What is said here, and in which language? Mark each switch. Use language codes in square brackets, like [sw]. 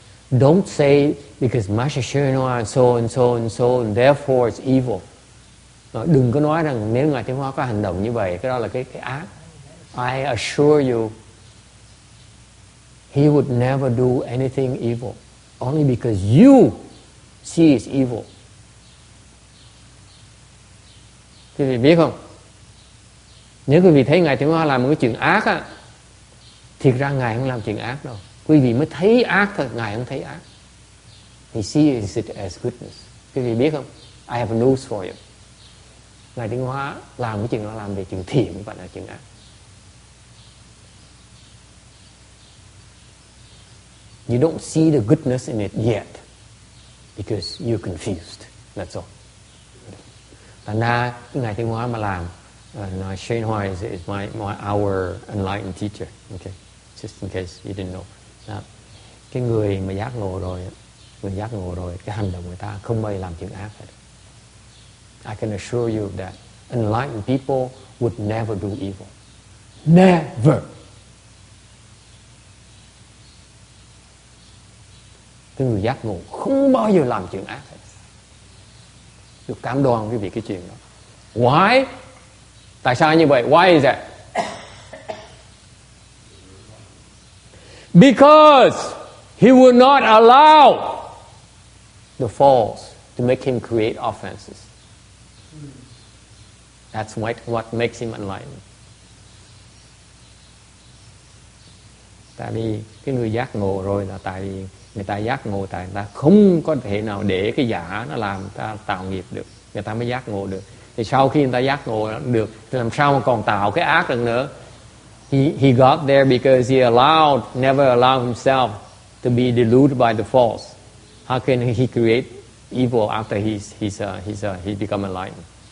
[en] Don't say because Master Shenhua and so and therefore it's evil. [vi] Đừng có nói rằng nếu Ngài Tiến Hóa có hành động như vậy, cái đó là cái ác. [en] I assure you, he would never do anything evil, only because you see it's evil. [vi] Quý vị biết không? Nếu quý vị thấy Ngài Tiến Hóa làm một cái chuyện ác á, thiệt ra Ngài không làm chuyện ác đâu. Quý vị mới thấy ác thôi, Ngài không thấy ác. [en] He sees it as goodness. [vi] Quý vị biết không? [en] I have news for you. [vi] Ngài Tiến Hóa làm cái chuyện đó làm về chuyện thiện, không phải là chuyện ác. [en] You don't see the goodness in it yet because you're confused. That's all. [vi] Thành ra cái Ngài Tiến Hóa mà làm nói [en] Shenhua is our enlightened teacher. Okay, just in case you didn't know. [vi] Đó. Cái người mà giác ngộ rồi, cái hành động người ta không bao giờ làm chuyện ác hết. [en] I can assure you of that. Enlightened people would never do evil. Never. [vi] Cái người giác ngộ không bao giờ làm chuyện ác hết. Được cam đoan quý vị cái chuyện đó. [en] Why? [vi] Tại sao như vậy? [en] Why is that? Because he will not allow the false to make him create offenses. That's what makes him enlightened. [vi] Tại vì cái người giác ngộ rồi là tại vì người ta giác ngộ, tại người ta không có thể nào để cái giả nó làm ta tạo nghiệp được, người ta mới giác ngộ được. Thì sau khi người ta giác ngộ được thì làm sao mà còn tạo cái ác được nữa? [en] He got there because he never allowed himself to be deluded by the false. How can he create evil after he become enlightened?